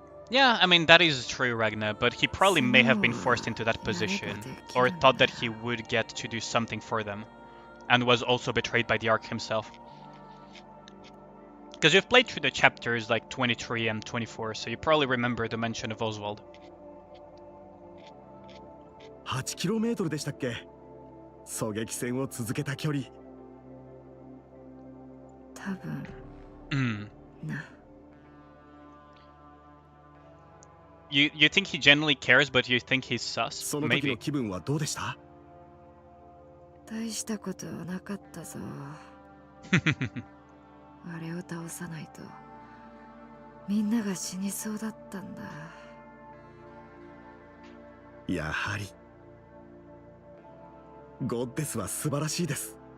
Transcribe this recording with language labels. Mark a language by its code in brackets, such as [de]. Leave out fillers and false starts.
[en] Yeah, I mean, that is true, Ragnar, but he probably may have been forced into that position, or thought that he would get to do something for them, and was also betrayed by the Ark himself. Because you've played through the chapters like 23 and 24, so you probably remember the mention of Oswald. [ja] 8km でしたっけ狙撃戦を続けた距離多分 な [en] You think he genuinely cares, but you think he's sus? [ja] その時の [en] Maybe. [ja] 気分はどうでした？大したことはなかったぞあれを倒さないとみんなが死にそうだったんだやはりゴッデスは素晴らしいです。